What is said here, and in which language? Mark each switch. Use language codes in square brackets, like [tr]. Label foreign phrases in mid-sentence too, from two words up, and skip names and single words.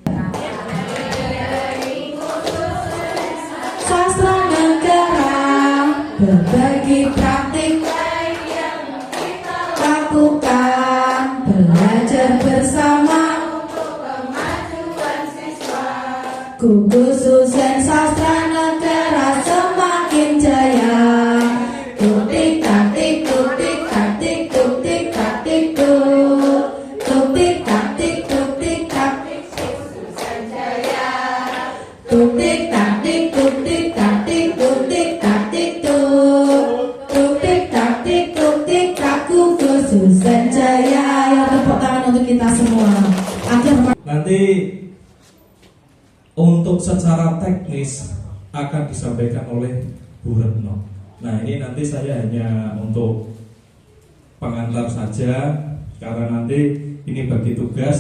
[id] Sastra negara berbagi praktik lakukan belajar bersama gugus tugas sastra negara semakin jaya. Tuktik taktik tuktik taktik tuktik taktik tuktik taktik tuktik taktik jaya. Tuktik taktik tuktik taktik tuktik taktik tuktik taktik tuktik tak gugus tugas jaya. Ya, tepuk tangan untuk kita semua. Nanti untuk secara teknis akan disampaikan oleh Bu Retno. Nah, ini nanti saya hanya untuk pengantar saja karena nanti ini bagi tugas.